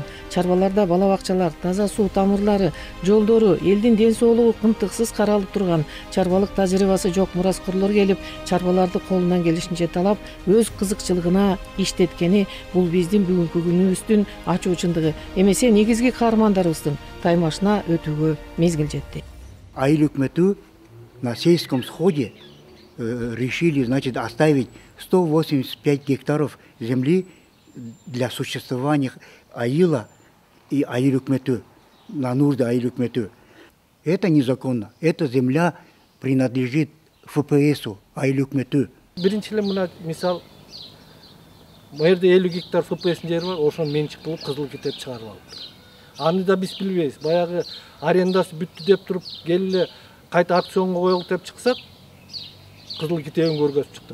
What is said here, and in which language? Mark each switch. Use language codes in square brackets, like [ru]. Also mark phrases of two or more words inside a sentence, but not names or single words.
[ky] Чарбаларда бала бакчалар, таза суу тамырлары, жолдору, элдин ден соолугу кымтыксыз каралып турган, чарбалык тажрыйбасы жок мураскорлор келип, чарбаларды колунан келишинче талап, өз кызыкчылыгына иштеткени бул биздин бүгүнкү күнүбүздүн ачуучундугу. Эмесе негизги каармандарыбыздын таймашына өтүүгө мезгил жетти. Айыл өкмөтү [ru] на сельском сходе решили, значит, оставить 185 гектаров земли для существования айыла и [ky] айыл өкмөтү, [ru] на нужды [ky] айыл өкмөтү. [ru] Это незаконно. Эта земля принадлежит ФПСу, [ky] айыл өкмөтү. Биринчи эле мына мисал, мэрде 50 гектар ФПС жери бар, ошону менчик кылып кызыл китеп чыгарып алыптыр. Аны да биз билбейбиз. Баягы арендасы бүттү деп туруп, келе кайта аукционго коелук деп чыксак, кызыл китебин көргөзүп чыкты.